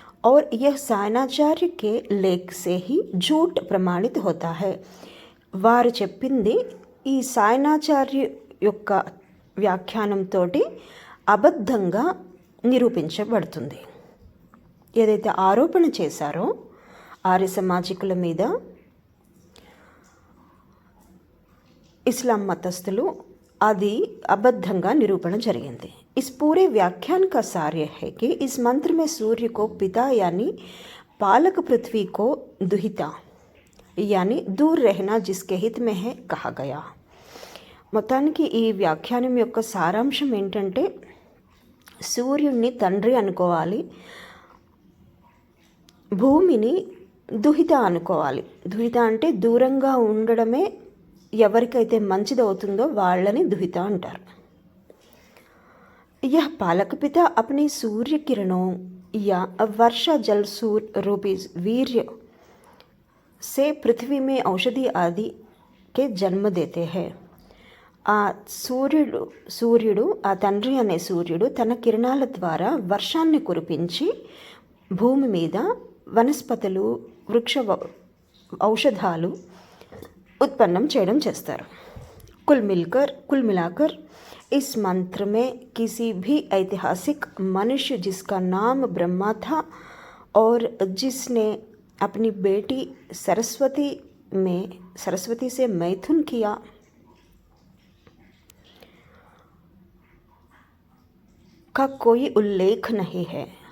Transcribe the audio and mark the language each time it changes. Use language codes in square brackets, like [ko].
[hi] और यह सायनाचार्य के लेख से ही झूठ प्रमाणित होता है. [te] వారు చెప్పింది ఈ సాయనాచార్య యొక్క వ్యాఖ్యానంతో అబద్ధంగా నిరూపించబడుతుంది. ఏదైతే ఆరోపణ చేశారో ఆర్య సమాజికుల మీద ఇస్లాం మతస్థులు, అది అబద్ధంగా నిరూపణ జరిగింది. [hi] इस पूरे व्याख्यान का सार है कि इस मंत्र में सूर्य को पिता यानी पालक, पृथ्वी को दुहिता यानी दूर रहना जिसके हित में है कहा गया. [te] మొత్తానికి ఈ వ్యాఖ్యానం యొక్క సారాంశం ఏంటంటే సూర్యుడిని తండ్రి అనుకోవాలి, భూమిని దుహిత అనుకోవాలి. దుహిత అంటే దూరంగా ఉండడమే ఎవరికైతే మంచిదవుతుందో వాళ్ళని దుహిత అంటారు. [hi] यह पालक पिता अपनी सूर्य किरणों या वर्षा जल सूर्य रूपी वीर्य से पृथ्वी में औषधि आदि के जन्म देते हैं. [te] ఆ సూర్యుడు ఆ తండ్రి అనే సూర్యుడు తన కిరణాల ద్వారా వర్షాన్ని కురిపించి భూమి మీద వనస్పతులు, వృక్ష ఔషధాలు ఉత్పన్నం చేయడం చేస్తారు. [hi] कुल मिलाकर इस मंत्र में किसी भी ऐतिहासिक मनुष्य जिसका नाम ब्रह्मा था और जिसने अपनी बेटी सरस्वती से मैथुन किया, का कोई उल्लेख नहीं है.